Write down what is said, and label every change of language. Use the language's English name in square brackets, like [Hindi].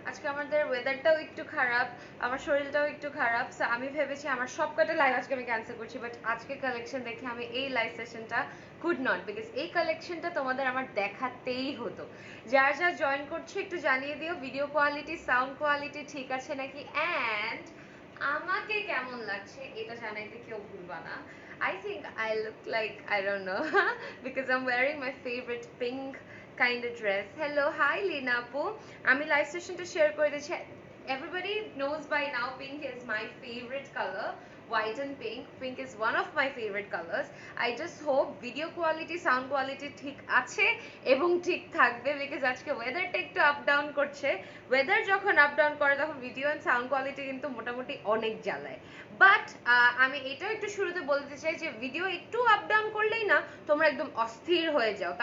[Bangla] আজকে আমাদের ওয়েদারটাও একটু খারাপ, আমার শরীরটাও একটু খারাপ, সো আমি ভেবেছি আমার সবকটা লাইভ আজকে আমি ক্যান্সেল করছি, বাট আজকে কালেকশন দেখে আমি এই লাইভ সেশনটা [English] could not, [Bangla] বিকজ এই কালেকশনটা তোমাদের আমার দেখাতেই হতো। যারা যারা জয়েন করছো একটু জানিয়ে দিও ভিডিও কোয়ালিটি, সাউন্ড কোয়ালিটি ঠিক আছে নাকি, অ্যান্ড আমাকে কেমন লাগছে এটা জানাইতে কেউ ভুলবা না। [English] I think I look like, I don't know, because I'm wearing my favorite pink kind of dress. Hello, hi [Bangla] Lina Apu. আমি লাইভ সেশনটা শেয়ার করে দিচ্ছি। [English] Everybody knows by now pink is my favorite color. White and pink. Pink is one of my favorite colors. I just hope video quality, sound quality [Bangla] ঠিক আছে এবং ঠিক থাকবে, because আজকে ওয়েদারটা একটু আপ ডাউন করছে। ওয়েদার যখন আপ ডাউন করে তখন ভিডিও এন্ড সাউন্ড কোয়ালিটি কিন্তু মোটামুটি অনেক জ্বালায়। বাট আমি এটাও একটু শুরুতে বলতে চাই যে ভিডিও একটু আপ ডাউন করলেই না তোমরা একদম অস্থির হয়ে যাও।